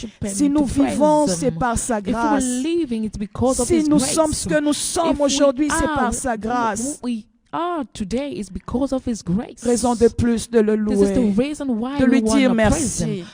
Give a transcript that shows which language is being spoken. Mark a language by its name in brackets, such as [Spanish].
[French] Si nous vivons, c'est par sa grâce. Si nous sommes ce que nous sommes aujourd'hui, c'est par sa grâce. [English] Today is because of his grace. [French] Raison de plus de le louer, de lui dire merci,